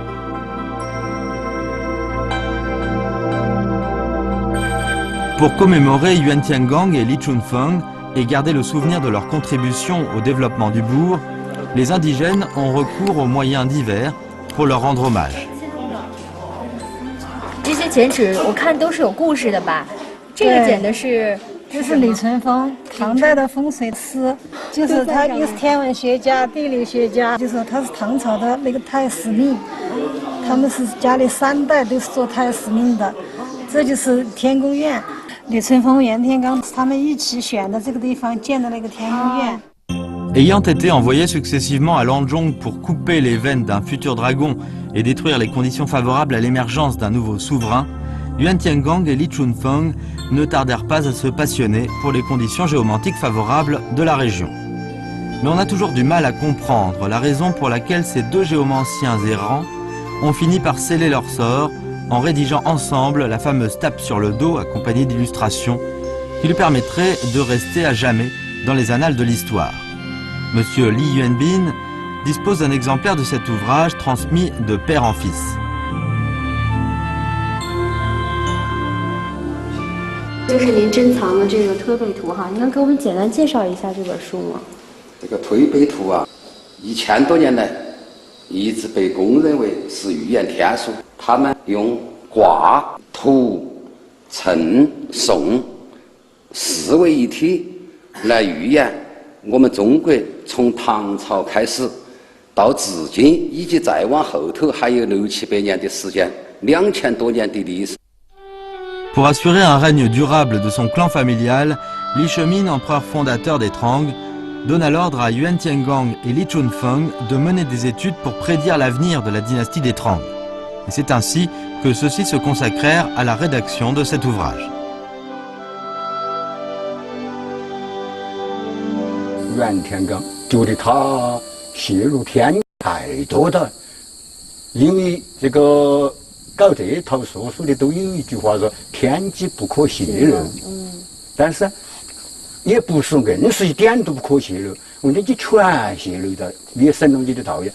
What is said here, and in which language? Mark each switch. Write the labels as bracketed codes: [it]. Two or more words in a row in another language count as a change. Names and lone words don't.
[fr] Pour commémorer Yuan Tiangang et Li Chunfeng et garder le souvenir de leur contribution au développement du bourg, les indigènes ont recours aux moyens divers pour leur rendre hommage. [zh] 这些剪纸我看都是有故事的吧？这个剪的是，这是李淳风，唐代的风水师，就是他又是天文学家、地理学家，就是他是唐朝的那个太史令，他们是家里3代都是做太史令的，这就是天宫院。李淳风、袁天罡他们一起选的这个地方建的那个天宫院。 [fr] Ayant été envoyés successivement à Lanzhong pour couper les veines d'un futur dragon et détruire les conditions favorables à l'émergence d'un nouveau souverain, Yuan Tiangang et Li Chunfeng ne tardèrent pas à se passionner pour les conditions géomantiques favorables de la région. Mais on a toujours du mal à comprendre la raison pour laquelle ces deux géomanciens errants ont fini par sceller leur sort en rédigeant ensemble la fameuse tape sur le dos accompagnée d'illustrations qui lui permettrait de rester à jamais dans les annales de l'histoire. Monsieur Li Yuanbin dispose d'un exemplaire de cet ouvrage transmis de père en fils. [zh] 就是您珍藏的这个推背图哈，您能给我们简单介绍一下这本书吗？这个推背图啊，1000多年来一直被公认为是预言天书。他们用卦、图、称、颂4为一体来预言我们中国从唐朝开始到至今，以及再往后头还有600-700年的时间，2000多年的历史。 [fr] Pour assurer un règne durable de son clan familial, Li Shemin, empereur fondateur des Trang, donna l'ordre à Yuan Tiangang et Li Chunfeng de mener des études pour prédire l'avenir de la dynastie des Trang. Et c'est ainsi que ceux-ci se consacrèrent à la rédaction de cet ouvrage. [zh] Yuan Tiangang 觉得他泄露天太多了，因为这个。搞这套说书的都有一句话说“天机不可泄露”，但是也不是硬是一点都不可泄露，问题就全泄露了，也省了你的道义。